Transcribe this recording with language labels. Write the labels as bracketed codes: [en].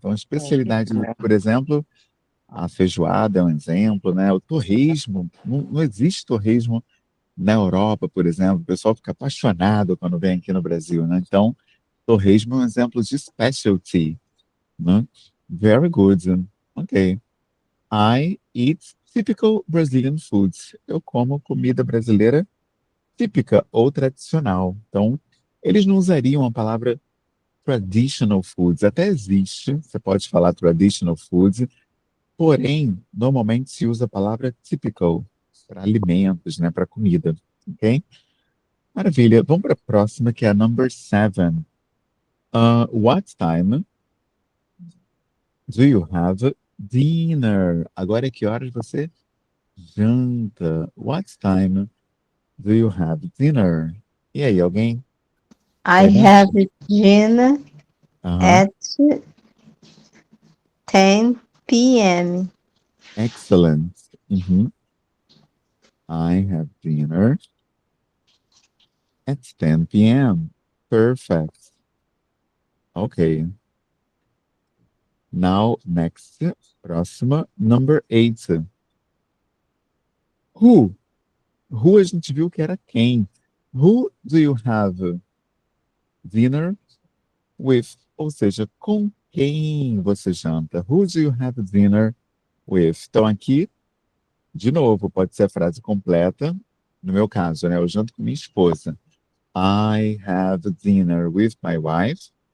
[pt] Então, a especialidade, por exemplo, a feijoada é um exemplo, né? O torresmo, não existe torresmo na Europa, por exemplo. O pessoal fica apaixonado quando vem aqui no Brasil, né? Então, torresmo é um exemplo de specialty, né? [en] Very good. Ok. I eat typical Brazilian foods. [pt] Eu como comida brasileira típica ou tradicional. Então, eles não usariam a palavra [en] traditional foods. [pt] Até existe, você pode falar traditional foods, porém, normalmente se usa a palavra typical para alimentos, né, para comida, ok? Maravilha. Vamos para a próxima, que é a [en] number 7. What time do you have dinner? [pt] Agora é que horas você janta? [en] What time do you have dinner? [pt] E aí, alguém? [en] I [pt] Como? [en] have dinner Aham. at 10 p.m. Excellent. Uhum. I have dinner at 10 p.m. Perfect. Okay. Now, next, próxima, number 8. Who? [pt] Who a gente viu que era quem. [en] Who do you have dinner with? [pt] Ou seja, com quem você janta? [en] Who do you have dinner with? [pt] Então aqui, de novo, pode ser a frase completa. No meu caso, né? Eu janto com minha esposa. [en] I have dinner with my wife.